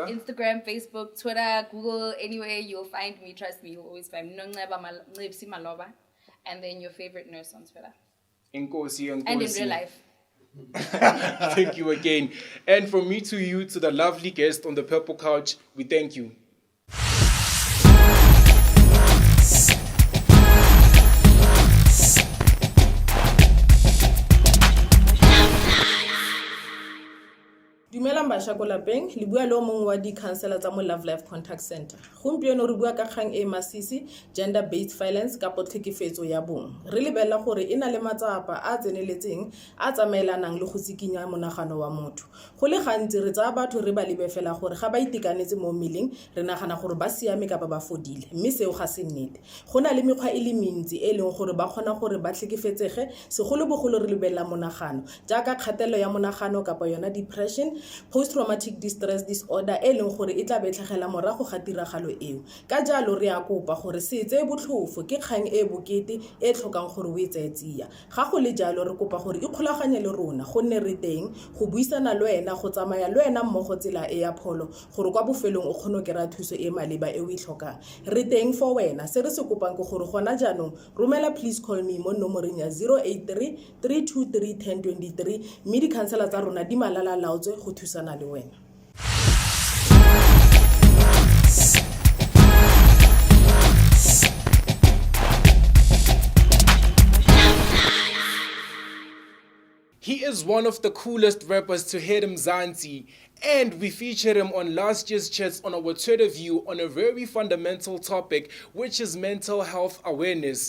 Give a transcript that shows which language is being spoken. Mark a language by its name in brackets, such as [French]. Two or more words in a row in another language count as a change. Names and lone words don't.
[English] Instagram, Facebook, Twitter, Google, anywhere you'll find me. Trust me, you'll always find me. Ncebsi Maloba. And then your favorite nurse on Twitter. Nkosi. And in real life. Thank you again. And from me to you, to the lovely guest on the Purple Couch, we thank you. [Tswana] Dumelang basha ko lapeng le bua le o mongwe wa di-counselor tsa mo Love Life Contact Center. Gompieno re bua ka kgang e masisi [English] gender based violence [Tswana] ka tlhekefetso ya bong. Re lebella gore e na le matsapa a tseneletseng a tsamaelanang le go sikinya monagano wa motho. Go le gantsi re tsaya batho re ba lebe fela gore ga ba itekanetse mo mmeleng re nagana gore ba siame ka ba fodile mme seo ga se nnete. Go na le mekgwa e le mentsi e leng gore ba kgona gore ba tlhekefetsege segolobogolo re lebella monagano jaaka kgatelelo ya monagano kapa yona depression, [English] post-traumatic distress disorder [Tswana] e leng gore e tla betlhagela morago ga tiragalo eo. Ka jalo re a kopa gore se tse botlhofo ke kgang e bokete e tlhokang gore o e tseetsia. Ga go le jalo re kopa gore ikgolaganye le rona gonne re teng go buisana le wena go tsamaya le wena mmogo tsela e ya pholo gore kwa bofelong o kgone ke ra thuso e maleba e o itlhokang. Re teng for wena. Se re se kopang ke gore gona jaanong romela [English] please call me [Tswana] mo nomoreng ya 083 323 1023 mme di-counselor tsa rona di malala laotswe go thusana le wena. [English] He is one of the coolest rappers to hit Mzansi, and we featured him on last year's Chats on our Twitter view on a very fundamental topic, which is mental health awareness.